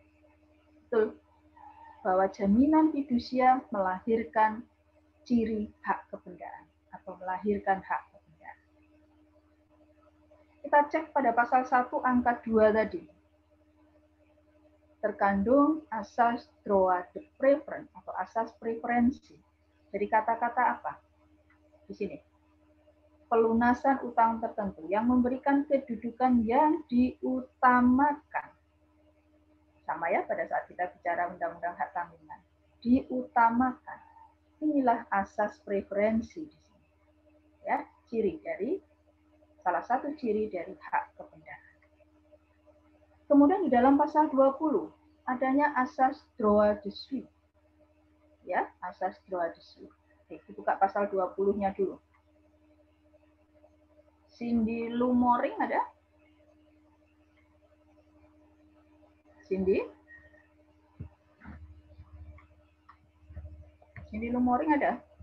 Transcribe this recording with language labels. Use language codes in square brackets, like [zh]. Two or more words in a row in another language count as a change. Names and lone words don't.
[id] Ya. Betul. bahwa jaminan fidusia melahirkan ciri hak kebendaan atau melahirkan hak kebendaan. Kita cek pada pasal 1 angka 2 tadi. Terkandung asas [fr] droit de préférence [id] atau asas preferensi. Jadi kata-kata apa? Di sini. Pelunasan utang tertentu yang memberikan kedudukan yang diutamakan. Sama ya pada saat kita bicara undang-undang hak tanggungan. Diutamakan. Inilah asas preferensi di sini. Ya, salah satu ciri dari hak kebendaan. Kemudian di dalam pasal 20 adanya asas [fr] droit de suite. [id] Ya, asas [fr] droit de suite. [id] Oke, dibuka pasal 20-nya dulu. Cindy Lumoring ada? Cindy? Cindy Lumoring ada?